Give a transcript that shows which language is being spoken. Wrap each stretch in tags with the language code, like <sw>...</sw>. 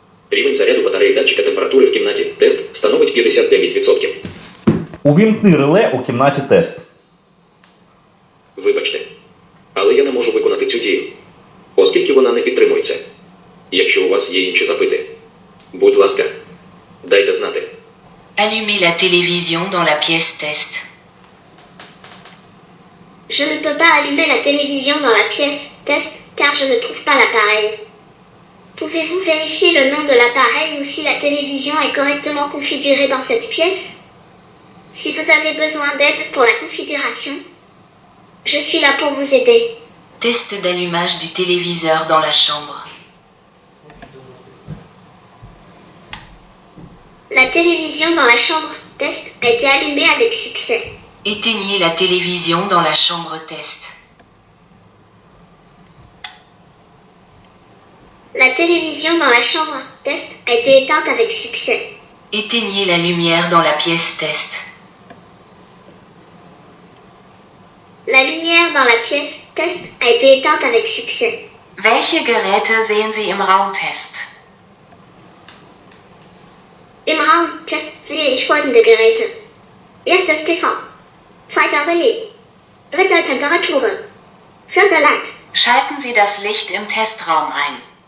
<uk>Рівень заряду батареї датчика температури в кімнаті тест становить 59%. Увімкни реле у кімнаті тест. Вибачте. Але я не можу виконати цю дію, оскільки вона не підтримується. Якщо у вас є інші запити, будь ласка, дайте знати.</uk> <fr>Allumez la télévision dans la pièce test. Je ne peux pas allumer la télévision dans la pièce test car je ne trouve pas l'appareil. Pouvez-vous vérifier le nom de l'appareil ou si la télévision est correctement configurée dans cette pièce? Si vous avez besoin d'aide pour la configuration, je suis là pour vous aider. Test d'allumage du téléviseur dans la chambre. La télévision dans la chambre test a été allumée avec succès. Éteignez la télévision dans la chambre test. La télévision dans la chambre test a été éteinte avec succès. Éteignez la lumière dans la pièce test. La lumière dans la pièce test a été éteinte avec succès.</fr> <de>Welche Geräte sehen Sie im Raumtest? Im Raumtest sehe ich folgende Geräte. Erstes TV. Zweiter Relais. Dritter Temperatur. Vierter Light. Schalten Sie das Licht im Testraum ein.</de>